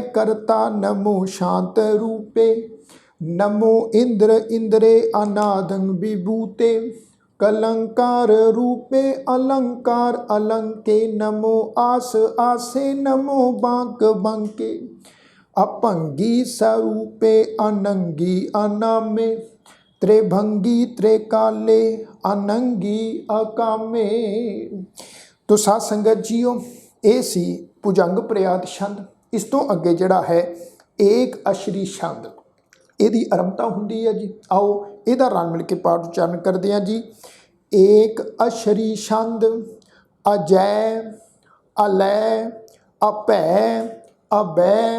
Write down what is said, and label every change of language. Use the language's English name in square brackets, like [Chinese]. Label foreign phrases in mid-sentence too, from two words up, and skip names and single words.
[Braj] करता, नमो शांत रूपे, नमो इंद्र इंद्रे अनादं विभूते, कलंकार रूपे अलंकार अलंके, नमो आस आसे, नमो बांक बंके, अपंगी स्वरूपे अनंगी अनामे, त्रिभंगी त्रिकाले अनंगी अकामे। [Punjabi] ਤੋ ਸਾਧ ਸੰਗਤ ਜੀਓ, ਇਹ ਸੀ ਭੁਜੰਗ ਪ੍ਰਿਆਦ ਛੰਦ। ਇਸ ਤੋਂ ਅੱਗੇ ਜਿਹੜਾ ਹੈ ਏਕ ਅਸ਼ਰੀ ਛੰਦ, ਇਹਦੀ ਆਰੰਭਤਾ ਹੁੰਦੀ ਹੈ ਜੀ। ਆਓ ਇਹਦਾ ਰਲ ਮਿਲ ਕੇ ਪਾਠ ਉਚਾਰਨ ਕਰਦੇ ਹਾਂ ਜੀ। [Braj] ਏਕ ਅਸ਼ਰੀ ਛੰਦ, ਅਜੈ ਅਲੈ ਅਭੈ ਅਬੈ।